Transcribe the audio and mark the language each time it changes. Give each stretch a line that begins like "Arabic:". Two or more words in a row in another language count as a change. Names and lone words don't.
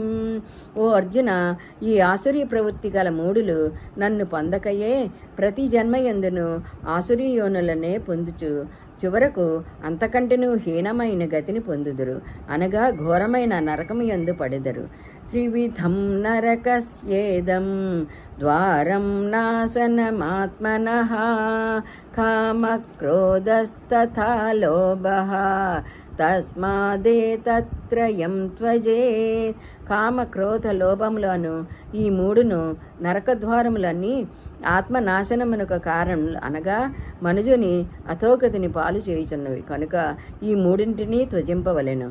Telugu: ఓ అర్జున, ఈ ఆసురీ ప్రవృత్తి గల మూఢులు నన్ను పొందకయే ప్రతి జన్మయందును ఆసురీ యోనులనే పొందుచు చివరకు అంతకంటెను హీనమైన గతిని పొందుదురు, అనగా ఘోరమైన నరకము యందు పడెదరు.
Sanskrit: त्रिविधं नरकस्येदं द्वारं नाशनमात्मनः कामक्रोधस्तथा लोभः తస్మాదేతత్రయం త్వజేత్.
Telugu: కామ క్రోధ లోభములను ఈ మూడును నరకద్వారములన్నీ ఆత్మనాశనమునకు కారణములు అనగా మనుజుని అధోగతిని పాలు చేయుచున్నవి కనుక ఈ మూడింటిని త్వజింపవలెను.